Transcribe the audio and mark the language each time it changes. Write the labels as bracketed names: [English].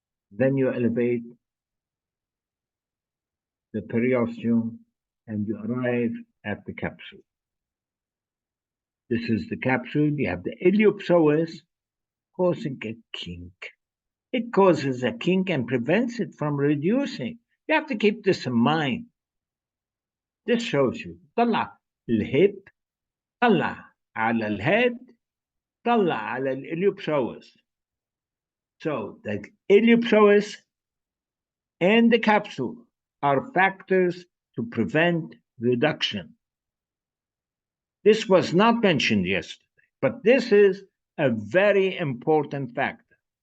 [English] Then you elevate the periosteum and you arrive at the capsule. This is the capsule. You have the iliopsoas causing a kink. It causes a kink and prevents it from reducing. You have to keep this in mind. This shows you [Arabic] طلع الهيب، طلع على الهيد، طلع على الiliopsoas. [English] So the iliopsoas and the capsule are factors to prevent reduction. This was not mentioned yesterday, but this is a very important factor.